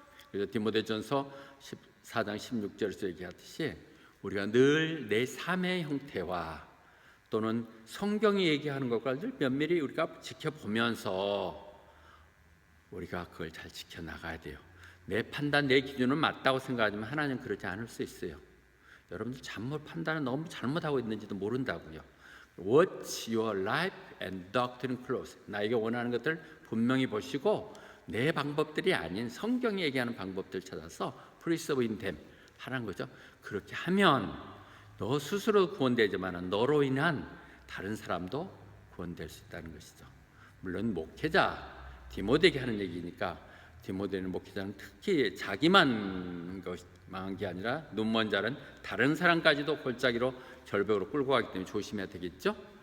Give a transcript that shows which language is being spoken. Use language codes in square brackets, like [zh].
[ko] 그래서 디모데전서 14장 16절에서 얘기하듯이 우리가 늘 내 삶의 형태와 또는 성경이 얘기하는 것과 늘 면밀히 우리가 지켜보면서 우리가 그걸 잘 지켜나가야 돼요. 내 판단, 내 기준은 맞다고 생각하지만 하나님은 그러지 않을 수 있어요. 여러분들 잘못 판단을 너무 잘못하고 있는지도 모른다고요. [en] Watch your life and doctrine close. [ko] 나에게 원하는 것들 분명히 보시고 내 방법들이 아닌 성경이 얘기하는 방법들 찾아서 [en] preserve in them [ko] 하라는 거죠. 그렇게 하면 너 스스로 구원되지만 너로 인한 다른 사람도 구원될 수 있다는 것이죠. 물론 목회자 디모데에게 하는 얘기니까, 디모데는 목회자는 특히 자기만 망한 게 아니라 눈먼 자는 다른 사람까지도 골짜기로 절벽으로 끌고 가기 때문에 조심해야 되겠죠.